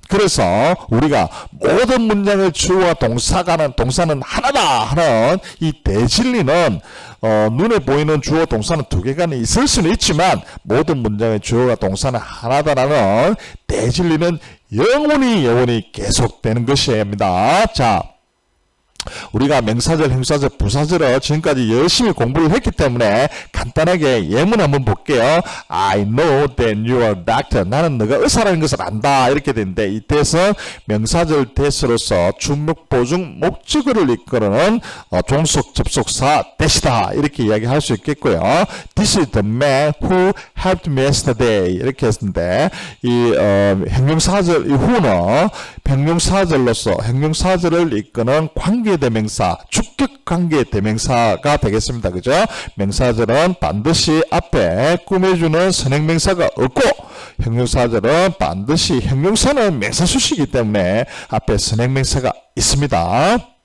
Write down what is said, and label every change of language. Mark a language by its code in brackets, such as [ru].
[ko] 그래서 우리가 모든 문장의 주어와 동사는 하나다 하는 이 대진리는 눈에 보이는 주어 동사는 두 개가 있을 수는 있지만 모든 문장의 주어와 동사는 하나다라는 대진리는 영원히 계속되는 것입니다. 자, 우리가 명사절, 형사절, 부사절을 지금까지 열심히 공부를 했기 때문에 간단하게 예문 한번 볼게요. [en] I know that you are a doctor. [ko] 나는 너가 의사라는 것을 안다. 이렇게 되는데 이 that은 명사절 that으로서 주목, 보중, 목적어를 이끄는 종속, 접속사 that이다. 이렇게 이야기할 수 있겠고요. [en] This is the man who helped me yesterday. [ko] 이렇게 했는데 이 형용사절, 이 who는 형용사절로서 형용사절을 이끄는 관계대명사, 주격관계 대명사가 되겠습니다. 그죠? 명사절은 반드시 앞에 꾸며주는 선행명사가 없고 형용사절은 반드시 형용사는 명사수식이기 때문에 앞에 선행명사가 있습니다.